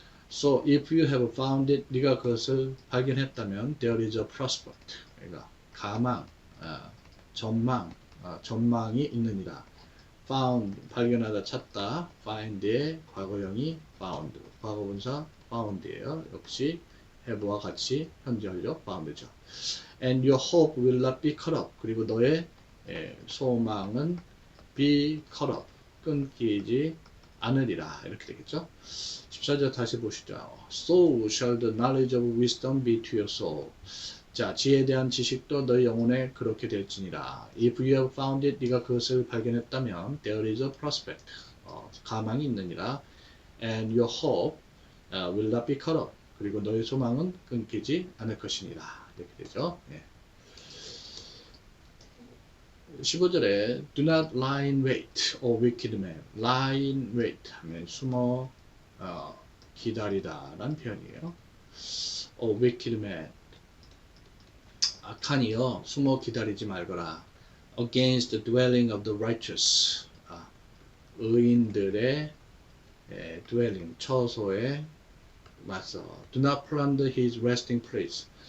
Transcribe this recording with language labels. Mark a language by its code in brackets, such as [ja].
[en] So if you have found it, [ko] 네가 그것을 발견했다면 [en] there is a prospect. [ko] 그러니까 가망, 전망이 있느니라. found, 발견하다, 찾다. find의 과거형이 found, 과거분사 found이에요. 역시 have와 같이 현재 완료 found죠. [en] And your hope will not be cut off. [ko] 그리고 너의 소망은 [en] be cut off, [ko] 끊기지 않으리라. 이렇게 되겠죠. 14절 다시 보시죠. [en] So shall the knowledge of wisdom be to your soul. [ko] 자, 지혜에 대한 지식도 너희 영혼에 그렇게 될지니라. [en] If you have found it, [ko] 네가 그것을 발견했다면 [en] there is a prospect, [ko] 가망이 있느니라. [en] And your hope will not be cut off. [ko] 그리고 너희 소망은 끊기지 않을 것이니라. 이렇게 되죠. 예. [en] 15절에 do not lie in wait, O wicked man. lie in wait [ko] 하면 숨어 기다리다 라는 표현이에요. [en] O wicked man. [ko] 악한이여 숨어 기다리지 말거라. [en] Against the dwelling of the righteous. [ko] 의인들의 dwelling, 처소에 맞서. [en] Do not plunder his resting place.